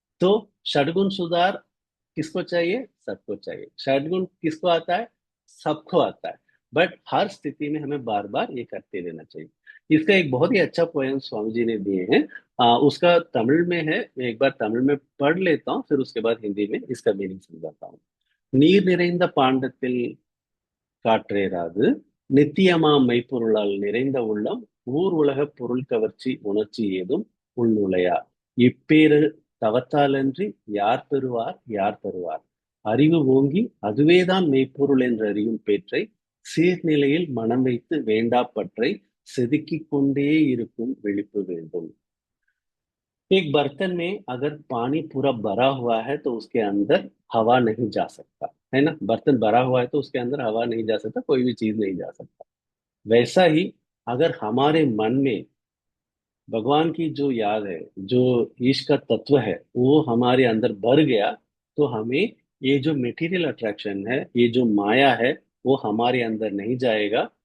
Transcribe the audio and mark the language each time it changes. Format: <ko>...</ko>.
<hi>तो षडगुण सुधार किसको चाहिए? सबको चाहिए। षडगुण किसको आता है? सबको आता है। बट हर स्थिति में हमें बार बार ये करते रहना चाहिए। इसका एक बहुत ही अच्छा पोयम स्वामी जी ने दिए हैं। उसका तमिल में है, मैं एक बार तमिल में पढ़ लेता हूँ, फिर उसके बाद हिंदी में इसका मीनिंग समझाता हूँ।</hi> <ta>நீர் நிறைந்த பாண்டத்தில் காற்றேறாது, நித்தியமாம் மெய்ப்பொருளால் நிறைந்த உள்ளம் ஊர் உலக பொருள் கவர்ச்சி உணர்ச்சி ஏதும் உள்நுழையா இப்பேறு தவத்தாலன்றி யார் பெறுவார் யார் தருவார் அறிவு ஓங்கி அதுவேதான் மெய்ப்பொருள் என்று அறியும் பேற்றை சீர்நிலையில் மனம் வைத்து வேண்டாப்பற்றை செதுக்கிக் கொண்டே இருக்கும் விழிப்பு வேண்டும்।</ta> <hi>एक बर्तन में अगर पानी पूरा भरा हुआ है तो उसके अंदर हवा नहीं जा सकता, है ना। बर्तन भरा हुआ है तो उसके अंदर हवा नहीं जा सकता, कोई भी चीज नहीं जा सकता। वैसा ही अगर हमारे मन में भगवान की जो याद है, जो ईश का तत्व है, वो हमारे अंदर भर गया, तो हमें ये जो मेटीरियल अट्रैक्शन है, ये जो माया है, वो हमारे अंदर नहीं जाएगा।</hi>